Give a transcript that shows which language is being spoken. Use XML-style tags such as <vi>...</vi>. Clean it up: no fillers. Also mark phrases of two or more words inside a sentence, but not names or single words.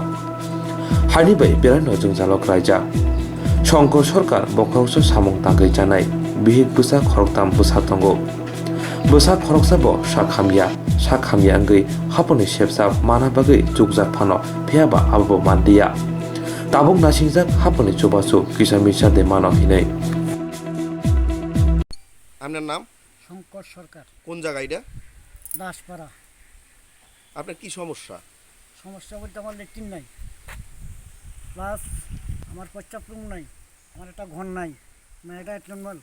<trp>Haini bai berano jungjalok raija. Shankar Sarkar bokhorokso samung tanggai janai bihik busa khoroktam busa tongo. Busa khoroksabo sakhamya anggai haponi shepsab mana bagai jugjak phano phiaba abo mandiya. Tabung nasingjak haponi chobasu kisamisha de mano hinai.</trp> <bn>আপনার নাম? শঙ্কর সরকার, কোন জায়গা এটা? দাসপাড়া। আপনার কি সমস্যা? সমস্যা বলতে আমার লেট্রিন নাই, প্লাস আমার প্রস্রাব রুম নাই, আমার একটা ঘর নাই, মেয়েটা নর্মাল।</bn>